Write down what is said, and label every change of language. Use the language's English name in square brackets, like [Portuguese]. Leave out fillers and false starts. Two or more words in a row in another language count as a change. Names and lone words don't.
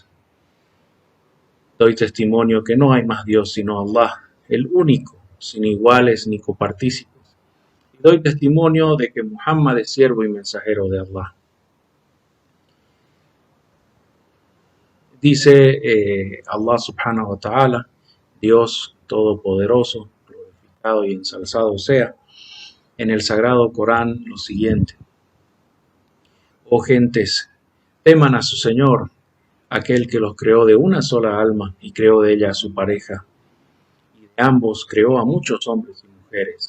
[Spanish] Doy testimonio que no hay más Dios sino Allah, el único, sin iguales ni copartícipes. Y doy testimonio de que Muhammad es siervo y mensajero de Allah. Dice [Arabic] الله سبحانه وتعالى, [Spanish] Dios todopoderoso, glorificado y ensalzado sea, en el sagrado Corán lo siguiente: Oh gentes, teman a su Señor, aquel que los creó de una sola alma y creó de ella a su pareja, y de ambos creó a muchos hombres y mujeres.